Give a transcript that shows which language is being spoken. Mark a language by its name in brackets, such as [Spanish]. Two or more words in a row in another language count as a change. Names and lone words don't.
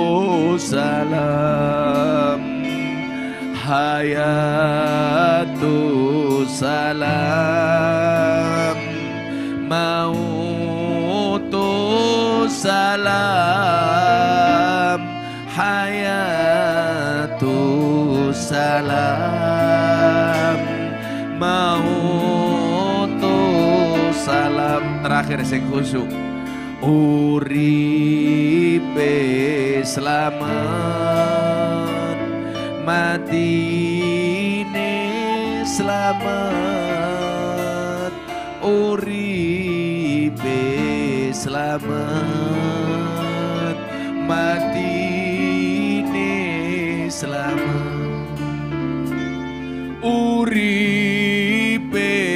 [Arabic] salam, hayatu salam, mautu salam, hayatu salam, mautu salam. [Javanese] Terakhir sing khusuk. Uripe selamat, matine selamat, uripe selamat, matine selamat, uripe